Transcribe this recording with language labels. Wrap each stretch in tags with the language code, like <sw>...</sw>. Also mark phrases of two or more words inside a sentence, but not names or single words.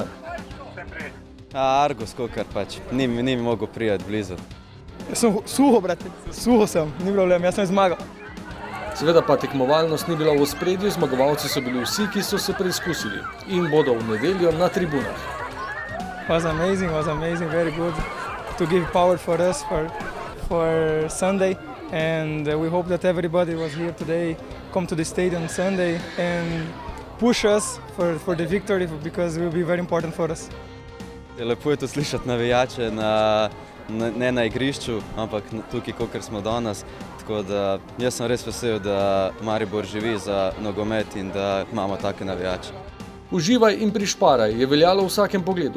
<sl>Argus, kokar pač, ni mi mogel prijeti blizu. Jaz sem suho, brate, suho sem, ni problem, jaz sem zmagal. Seveda pa tekmovalnost ni bila v ospredju, zmagovalci so bili vsi, ki so se preizkusili in bodo v nedeljo na tribunah.</sl> <en>Was amazing, very good to give power for us for Sunday, and we hope that everybody was here today, come to the stadium Sunday and push us for the victory, because it will be very important for us.</en> <sl>Lepo je to slišati navijače, ne na igrišču, ampak tukaj, kakor smo danes. Tako da jaz sem res vesel, da Maribor živi za nogomet in da imamo take navijače. Uživaj in prišparaj je veljalo v vsakem pogledu.</sl>